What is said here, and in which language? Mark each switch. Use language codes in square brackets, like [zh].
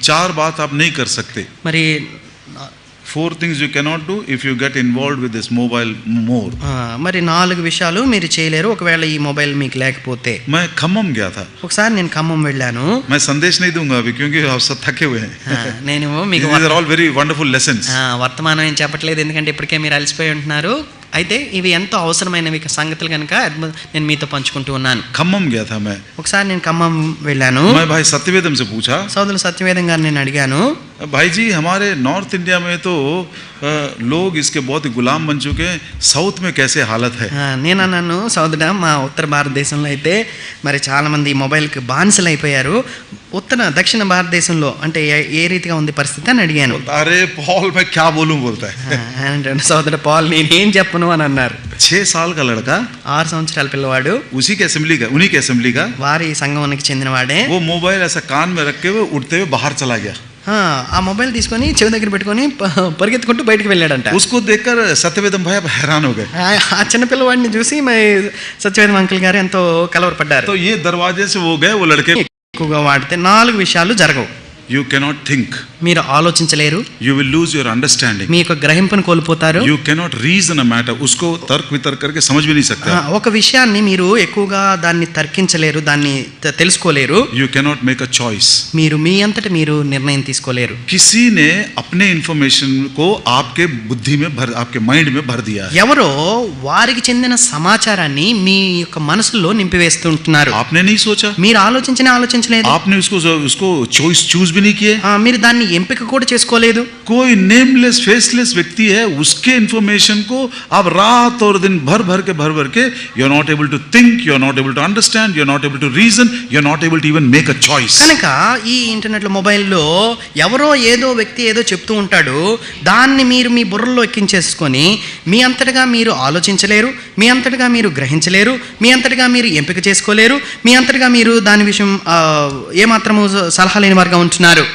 [hi] 4 बात आप नहीं कर सकते. [te] మరి [en] 4 things you cannot do if you get involved with this mobile more. [te] మరి 4 విషయాలు మీరు చేయలేరు ఒకవేళ ఈ మొబైల్ మీకు లేకపోతే. [hi] मैं खम्मम गया था. [te] ఒకసారి నేను ఖమ్మం వెళ్ళాను. [hi] मैं संदेश नहीं दूंगा अभी क्योंकि आप सब थके हुए हैं. [te] నేను మీకు [en] These are all very wonderful lessons. [te] వర్తమానం ఏం చెప్పట్లేదు, ఎందుకంటే ఇప్పటికే మీరు అలసిపోయి ఉంటున్నారు. అయితే ఇవి ఎంతో అవసరమైనవి సంగతులు కనుక నేను మీతో పంచుకుంటూ ఉన్నాను. [hi] खम्मम गया था मैं. [te] ఒకసారి నేను ఖమ్మం వెళ్ళాను. [hi] मैं भाई सत्यवेदम से पूछा, [te] సోదరులు సత్యవేదం గారిని నేను అడిగాను, [hi] भाई जी हमारे नॉर्थ इंडिया में तो लोग इसके बहुत ही गुलाम बन चुके हैं, साउथ में कैसे हालत है? [te] నేను అన్నాను సోదరా, మా ఉత్తర భారతదేశంలో అయితే మరి చాలామంది ఈ మొబైల్కి బానిసలు అయిపోయారు. దక్షిణ భారతదేశంలో అంటే ఏ రీతిగా ఉంది పరిస్థితి అని అడిగాను. [hi] अरे पॉल मैं क्या बोलूं बोलता है. [te] అంటే సోదర పాల్ నేనేం చెప్పను అని అన్నారు. [hi] 6 साल का लड़का, [te] 6 సంవత్సరాల పిల్లవాడు, [hi] उसी के असेंबली का, उन्हीं के असेंबली का, [te] వారి సంఘానికి చెందినవాడే. [hi] वो मोबाइल ऐसा कान में रख के वो उड़ते हुए बाहर चला गया. [te] ఆ మొబైల్ తీసుకొని చెవి దగ్గర పెట్టుకొని పరిగెత్తుకుంటూ బయటికి వెళ్ళాడంట. [hi] उसको देखकर सत्यवेदం भाई अब हैरान हो गए. [te] ఆ చిన్న పిల్లవాడిని చూసి మరి సత్యవేదం అంకుల్ గారు ఎంతో కలవరపడ్డారు. [hi] तो ये दरवाजे से वो गए, वो लड़के [te] ఎక్కువగా వాడితే 4 విషయాలు జరగవు. [en] You cannot think. [te] మీరు ఆలోచించలేరు. [en] You will lose your understanding. [te] మీ యొక్క గ్రహింపును కోల్పోతారు. [en] You cannot reason a matter. [hi] उसको तर्क वितर्क करके समझ भी नहीं सकते. [te] ఒక విషయాన్ని మీరు ఎక్కువగా దాన్ని తర్కించలేరు, దాన్ని తెలుసుకోలేరు. [en] You cannot make a choice. [te] మీరు మీ అంతట మీరు నిర్ణయం తీసుకోలేరు. [hi] किसी ने अपने इंफॉर्मेशन को आपके बुद्धि में भर, आपके माइंड में भर दिया है. [te] ఎవరో వారికి చెందిన సమాచారాన్ని మీ యొక్క మనసులో నింపివేస్తుంటున్నారు. [hi] आपने नहीं सोचा. [te] మీరు ఆలోచించలేదు. [hi] आपने उसको चूज भी नहीं किए. [te] మీరు దాన్ని ఎంపిక కూడా చేసుకోలేదు. [hi] कोई नेमलेस फेसलेस व्यक्ति है, उसके इंफॉर्मेशन को आप रात और दिन भर भर के [en] You are not able to think, you are not able to understand, you are not able to reason, you are not able to even make a choice. [te] కనుక ఈ ఇంటర్నెట్ లో మొబైల్లో ఎవరో ఏదో వ్యక్తి ఏదో చెప్తూ ఉంటాడు, దాన్ని మీరు మీ బుర్రలో ఎక్కించేసుకొని మీ అంతటగా మీరు ఆలోచించలేరు, మీ అంతటగా మీరు గ్రహించలేరు, మీ అంతటగా మీరు ఎంపిక చేసుకోలేరు, మీ అంతటగా మీరు దాని విషయం ఏమాత్రము సలహా లేని వారుగా ఉంటున్నారు.